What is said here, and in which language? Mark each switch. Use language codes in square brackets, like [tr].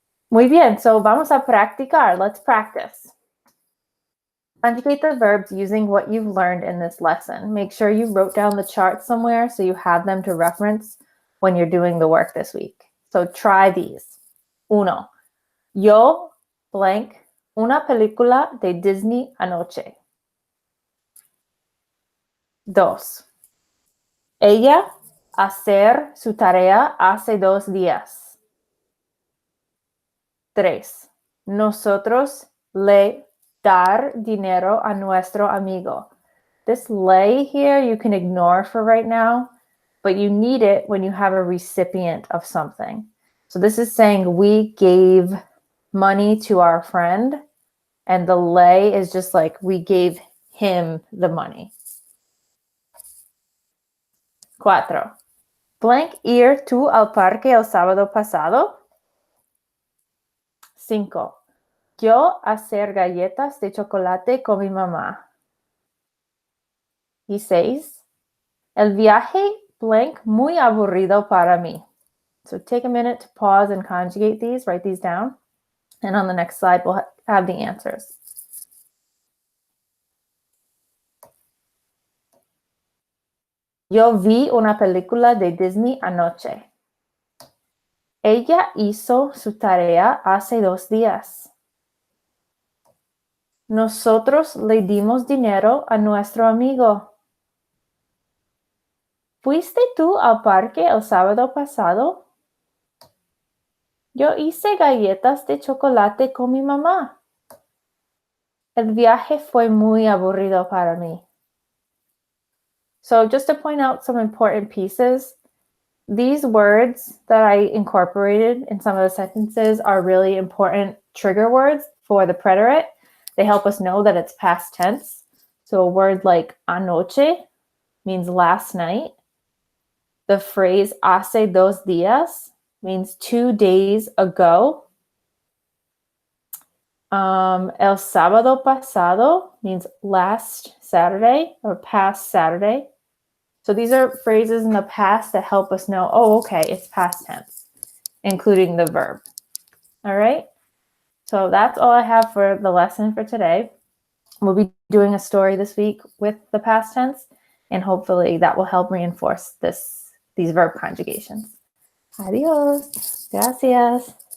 [es] Muy bien, [en] so [es] vamos a practicar. [en] Let's practice. Conjugate the verbs using what you've learned in this lesson. Make sure you wrote down the chart somewhere so you have them to reference when you're doing the work this week. So try these. 1. [es] Yo blank una película de Disney anoche. 2. Ella hacer su tarea hace 2 días. 3. Nosotros le dar dinero a nuestro amigo. [en] This le here you can ignore for right now, but you need it when you have a recipient of something. So this is saying we gave money to our friend, and the le is just like we gave him the money. 4. [es] Blank, ir tú al parque el sábado pasado? 5. Yo hacer galletas de chocolate con mi mamá. Y 6. El viaje blank muy aburrido para mí. [en] So take a minute to pause and conjugate these, write these down. And on the next slide, we'll have the answers. [es] Yo vi una película de Disney anoche. Ella hizo su tarea hace 2 días. Nosotros le dimos dinero a nuestro amigo. ¿Fuiste tú al parque el sábado pasado? Yo hice galletas de chocolate con mi mamá. El viaje fue muy aburrido para mí. [en] So just to point out some important pieces, these words that I incorporated in some of the sentences are really important trigger words for the preterite. They help us know that it's past tense. So a word like anoche means last night. The phrase [es] hace 2 días [en] means 2 days ago. [es] El sábado pasado [en] means last Saturday or past Saturday. So these are phrases in the past that help us know, oh, okay, it's past tense, including the verb. All right. So that's all I have for the lesson for today. We'll be doing a story this week with the past tense, and hopefully that will help reinforce these verb conjugations. [es] Adios. Gracias.